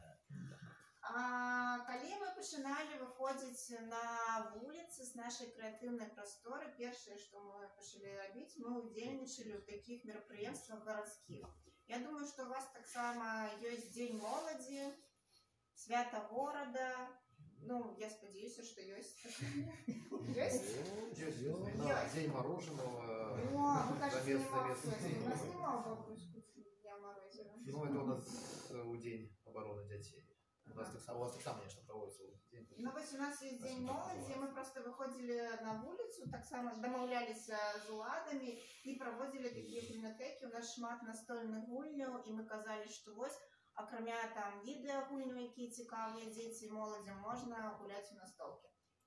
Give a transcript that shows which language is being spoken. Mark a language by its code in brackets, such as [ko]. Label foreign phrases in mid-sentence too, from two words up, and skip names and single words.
[be] Калі мы пачыналі выходзіць на вуліцы з нашай крэатыўнай прасторы, першае, што мы пачалі рабіць, мы ўдзельнічалі ў такіх мерапрыемствах гарадскіх. Я думаю, што у вас таксама ёсць Дзень моладзі, свята горада. Ну, я спадзяюся, што ёсць. Ёсць? Ёсць. Дзень мороженого. [uk] О, вы кажете, у нас нема Бабруйску дня морозива. Ну, [ru] это у нас у День обороны детей. [be] У вас так само нешта проводится. Ну, вось у нас есть Дзень моладзі, мы просто выходзілі на вуліцу, таксама дамаўляліся з уладамі і праводзілі такія бібліятэкі. У нас шмат настольных гульняў, і мы казалі, што вось, акрамя там відэагульняў, якія цікавыя дзеці і моладзям, можна гуляць у настолкі.